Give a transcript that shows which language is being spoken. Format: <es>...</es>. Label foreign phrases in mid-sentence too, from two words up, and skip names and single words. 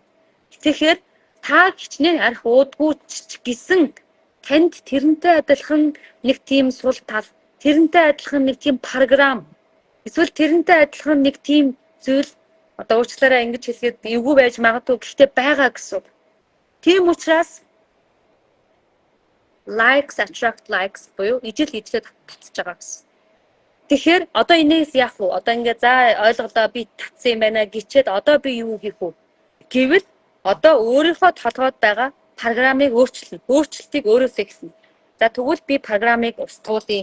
<mn>Тэгэхээр та хичнээн арх уудгүй ч гэсэн танд тэрнтэй адилхан нэг тийм сул тал, тэрнтэй адилхан нэг тийм програм, эсвэл тэрнтэй адилхан нэг тийм зүйл одоо уучлаарай ингэж хэлгээд эвгүй байж магадгүй гэхдээ байгаа гэсэн. Тийм учраас</mn> <en>likes attract likes</en> <mn>буюу ижил ижлээ татчихж байгаа гэсэн. Тэгэхээр одоо энэс яах вэ? Одоо ингээ за ойлголоо би татсан юм байна гэчээд одоо би юу хийх вэ? Гэвэл одоо өөрийнхөө толгойд байгаа програмыг өөрчилнө. Өөрчлөлтийг өөрөөсөө хийснэ. За тэгвэл би програмыг устгуулъя.</mn>